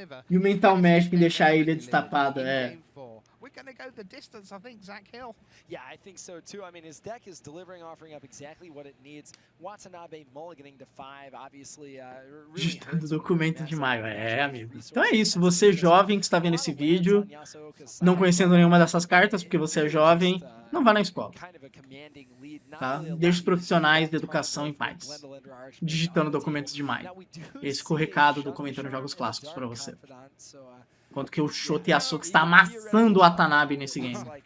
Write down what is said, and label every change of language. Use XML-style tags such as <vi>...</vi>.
<pt>E o Mental Mesh em deixar a ilha destapada,</pt> <en>We're going to go the distance, I think, Zach Hill. Yeah, I think so too. I mean, his deck is delivering, offering up exactly what it needs. Watanabe mulliganing to 5, obviously, really</en> <pt>hurts documento de maio. Amigo. Então é isso. Você jovem que está vendo esse vídeo, não conhecendo nenhuma dessas cartas, porque você é jovem, não vá na escola. Tá? Deixe os profissionais de educação em paz. Digitando documentos de maio. Esse foi o recado do Comentando Jogos Clássicos para você. Quanto que o Shota Yasuoka está amassando o Watanabe nesse game.</pt>